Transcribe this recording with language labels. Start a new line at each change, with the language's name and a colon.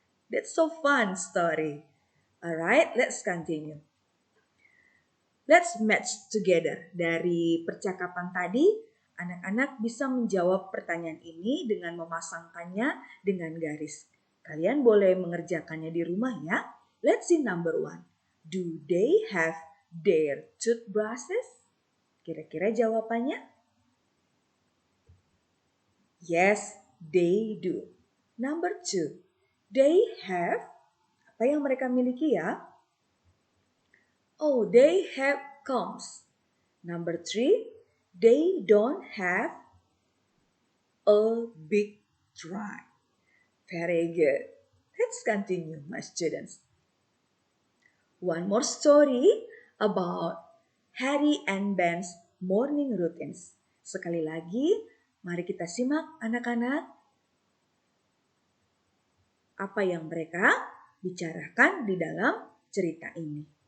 English: That's so fun story. Alright, let's continue. Let's match together.
Indonesian: Dari percakapan tadi, anak-anak bisa menjawab pertanyaan ini dengan memasangkannya dengan garis. Kalian boleh mengerjakannya di rumah ya.
English: Let's see number 1. Do they have their toothbrushes?
Indonesian: Kira-kira jawabannya?
English: Yes, they do. Number 2. They have,
Indonesian: apa yang mereka miliki ya?
English: Oh, they have combs. Number 3, they don't have a big truck. Very good. Let's continue, my students. One more story about Harry and Ben's morning routines.
Indonesian: Sekali lagi, mari kita simak anak-anak apa yang mereka bicarakan di dalam cerita ini.